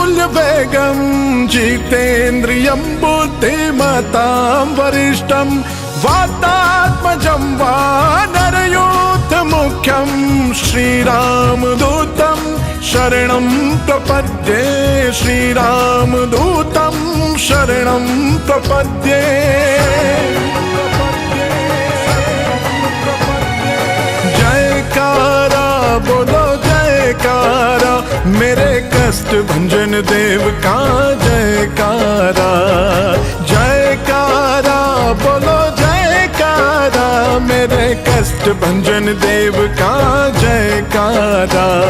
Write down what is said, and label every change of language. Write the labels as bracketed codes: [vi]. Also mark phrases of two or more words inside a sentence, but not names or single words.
[sa] वेगं जितेन्द्रियं बुद्धिमतां वरिष्ठं वातात्मजं वानरयूथमुख्यं श्रीरामदूतं शरणं प्रपद्ये श्रीरामदूतं शरणं प्रपद्ये। [hi] जयकारा बोलो जयकारा मेरे कष्ट भंजन देव का जयकारा। जयकारा बोलो जयकारा मेरे कष्ट भंजन देव का जयकारा।